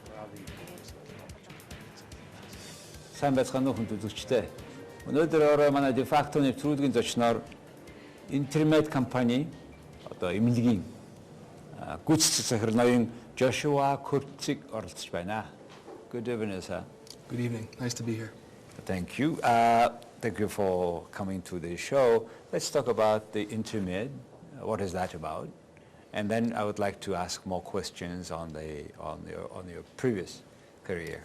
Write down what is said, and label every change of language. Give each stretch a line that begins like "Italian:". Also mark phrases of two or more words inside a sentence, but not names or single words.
Mongolian: Сайн байцгаана уу хүн үзэгчдээ. Өнөөдөр манай de facto нэвтрүүлгийн зочноор Интермед компани одоо эмнэлэгийн гүйцэтгэх захирал ноён Джошуа Курциг оролцож байна.
English: Good evening, sir. Good evening. Nice to be here. Thank you. Thank you for coming to the show. Let's talk about the Intermed. What is that about? And then I would like to ask more questions on your previous career.